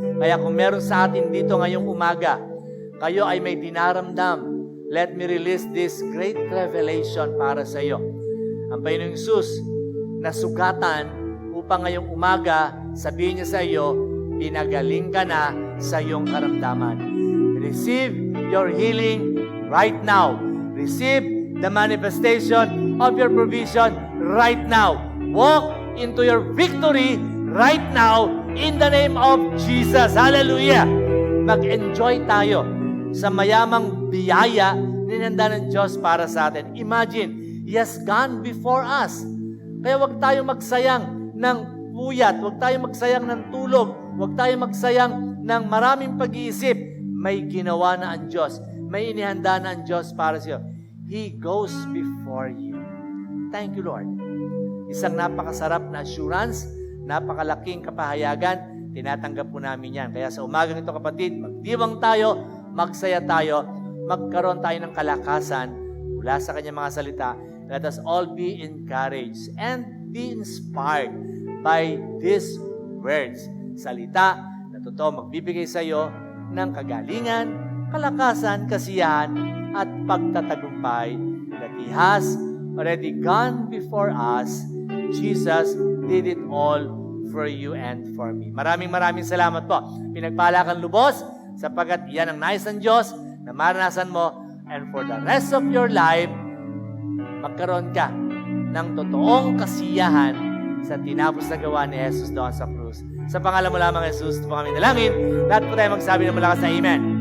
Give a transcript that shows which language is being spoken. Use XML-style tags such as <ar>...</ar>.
<tl>Kaya kung meron sa atin dito ngayong umaga, kayo ay may dinaramdam,</tl> <en>let me release this great revelation</en> <tl>para sa iyo. Ang Panginoong Hesus, nasugatan upang ngayong umaga, sabihin niya sa iyo, pinagaling ka na sa iyong karamdaman.</tl> <en>Receive your healing right now. Receive the manifestation of your provision right now. Walk into your victory right now in the name of Jesus. Hallelujah!</en> <tl>Mag-enjoy tayo sa mayamang biyaya ninanda ng Diyos para sa atin.</tl> <en>Imagine, He has gone before us.</en> <tl>Kaya huwag tayong magsayang ng puyat, huwag tayong magsayang ng tulog, huwag tayong magsayang ng maraming pag-iisip. May ginawa na ang Diyos. May inihanda na ang Diyos para sa iyo.</tl> <en>He goes before you. Thank you, Lord.</en> <tl>Isang napakasarap na assurance, napakalaking kapahayagan, tinatanggap po namin yan. Kaya sa umagang ito, kapatid, magdiwang tayo, magsaya tayo, magkaroon tayo ng kalakasan mula sa kanyang mga salita.</tl> <en>Let us all be encouraged and be inspired by these words.</en> <tl>Salita na totoo magbibigay sa iyo ng kagalingan, kalakasan, kasiyahan, at pagtatagumpay</tl> <en>that He has already gone before us. Jesus did it all for you and for me.</en> <tl>Maraming salamat po. Pinagpala kang lubos sapagkat yan ang nais ng Diyos na maranasan mo,</tl> <en>and for the rest of your life,</en> <tl>magkaroon ka ng totoong kasiyahan sa tinapos na gawa ni Jesus doon sa krus. Sa pangalan mo lamang, Jesus, ito po kami dalangin. Lahat po tayo magsabi ng malakas na Amen.</tl>